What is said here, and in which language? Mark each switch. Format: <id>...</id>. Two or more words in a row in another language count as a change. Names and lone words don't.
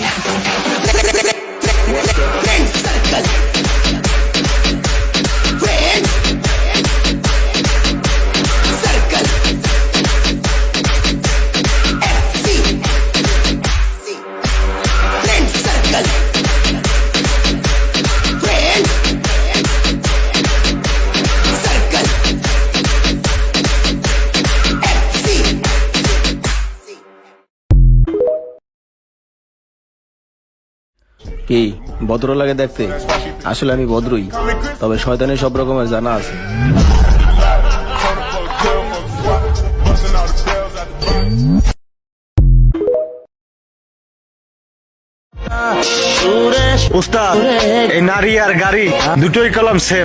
<en>friend circle friend circle FC friend circle friend circle FC</en> <bn>কি ভদ্র লাগে দেখতে? আসলে আমি ভদ্রই, তবে শয়তানের সব রকমের জানা আছে। উস্তাদ, এই নারী আর গাড়ি দুটোই কলম সেম।</bn>